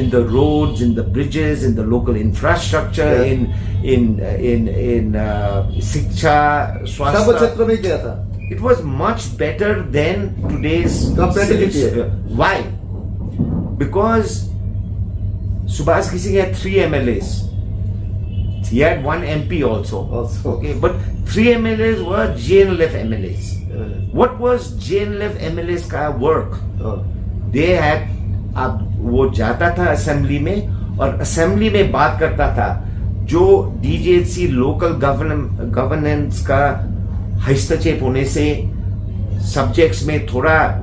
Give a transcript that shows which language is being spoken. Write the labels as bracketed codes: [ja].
[en] In the roads, in the bridges, in the local infrastructure, yeah. [hi] in शिक्षा, स्वास्थ्य, सब क्षेत्र में किया था। [en] It was much better than today's compared to GTA. Why? Because Subhas Ghosing had 3 MLAs. He had 1 MP also. Okay, but 3 MLAs were GNLF MLAs. What was GNLF MLAs का work? They had, [hi] अब वो जाता था assembly में और assembly में बात करता था, जो DGHC लोकल गवर्नेंस का हस्तक्षेप होने से सब्जेक्ट्स में थोड़ा